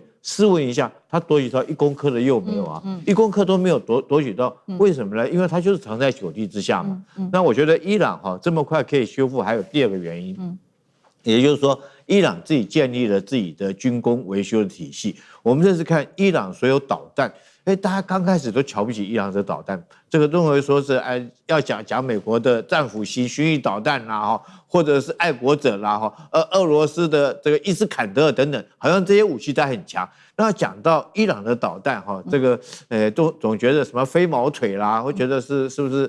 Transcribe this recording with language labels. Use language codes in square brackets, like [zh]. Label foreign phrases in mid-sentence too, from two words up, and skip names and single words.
[zh] 試問一下，他奪取到1公克的鈾沒有啊？1公克都沒有奪取到，為什麼呢？因為他就是藏在9地之下嘛。那我覺得伊朗這麼快可以修復，還有第二個原因，也就是說，伊朗自己建立了自己的軍工維修的體系。我們這次看伊朗所有導彈，大家剛開始都瞧不起伊朗的導彈，這個認為說是要講美國的戰斧級巡弋導彈啦，或者是愛國者啦，俄羅斯的這個伊斯坎德爾等等，好像這些武器都很強。那講到伊朗的導彈，這個都總覺得什麼飛毛腿啦，會覺得是不是？